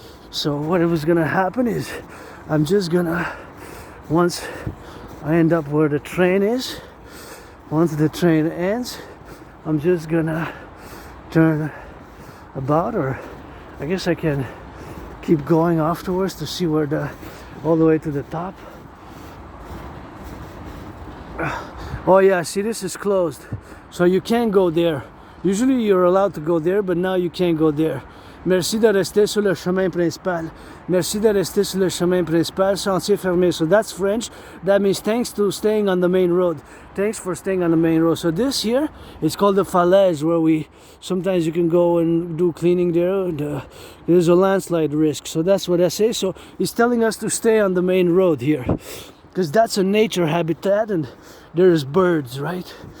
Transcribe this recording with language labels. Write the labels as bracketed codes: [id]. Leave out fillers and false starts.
[en] So what was gonna happen is I'm just gonna, once I end up where the train is, once the train ends, I'm just gonna turn about, or I guess I can keep going afterwards to see where all the way to the top. Oh yeah, see, this is closed, so you can't go there. Usually you're allowed to go there, but now you can't go there. [fr] Merci de rester sur le chemin principal. Merci de rester sur le chemin principal, sentier fermé. [en] So that's French. That means thanks to staying on the main road. Thanks for staying on the main road. So this here, it's called the falaise, where sometimes you can go and do cleaning there. And, there's a landslide risk. So that's what I say. So it's telling us to stay on the main road here, because that's a nature habitat, and there's birds, right?